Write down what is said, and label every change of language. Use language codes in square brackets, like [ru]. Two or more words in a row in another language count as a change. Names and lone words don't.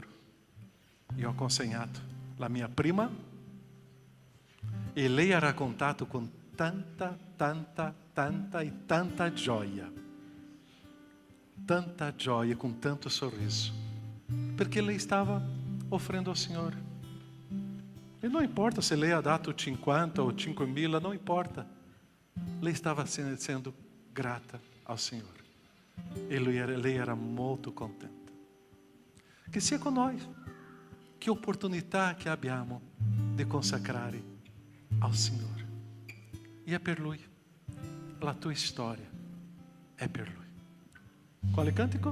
[it] Io ho consegnato la mia prima e lei ha raccontato con tanta e tanta gioia, con tanto sorriso, perché lei stava offrendo ao Signore. [pt] E não importa se [it] lei ha dato [pt] 50 ou 5.000, não importa. [it] Lei stava sendo grata ao Signore. E lei era molto contenta. Che sia con noi. Che opportunità che abbiamo di consacrare ao Signore. E è per Lui. La tua storia è per Lui. Quale cantico?